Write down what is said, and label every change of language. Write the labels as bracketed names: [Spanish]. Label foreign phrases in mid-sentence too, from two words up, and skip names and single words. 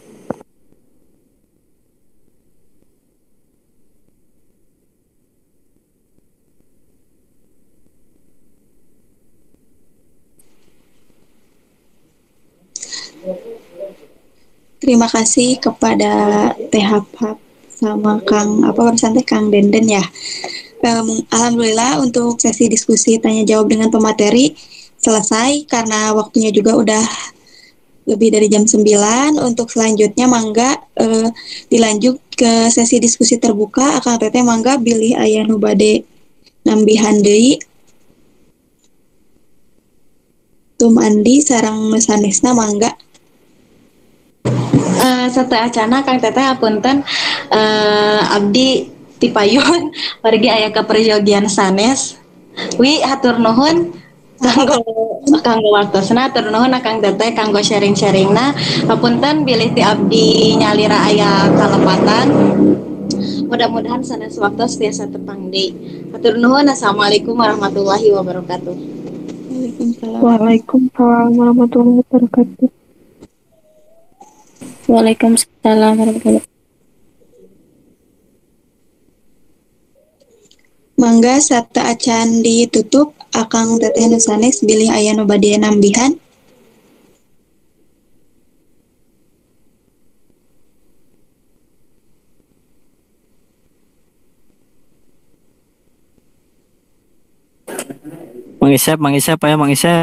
[Indonesian] Terima kasih kepada Teh Hap sama Kang Kang Denden ya. Alhamdulillah untuk sesi diskusi tanya jawab dengan pemateri selesai karena waktunya juga udah lebih dari jam 9. Untuk selanjutnya mangga dilanjut ke sesi diskusi terbuka. [Sundanese] Akang Teteh mangga bilih aya nu bade nambihan deui. Tum Andi sareng sanesna mangga. Satu acana Kang Teteh apunten abdi tipayun pergi aya ke perjogian sanes. Wi hatur nuhun kanggo waktosna, hatur nuhun Kang Teteh kanggo sharing-sharingna. Hapunten bilih ti abdi nyalira aya kalepatan. Mudah-mudahan sanes waktos tiasa tepang deui. Hatur nuhun. [Arabic] السلام عليكم ورحمة الله وبركاته. وعليكم السلام ورحمة الله وبركاته. وعليكم السلام ورحمة الله وبركاته. [Sundanese] Mangga sarta acan ditutup. Akang Teteh nu sanes bilih aya nu bade nambihan. Mang Isep ayo Mang Isep.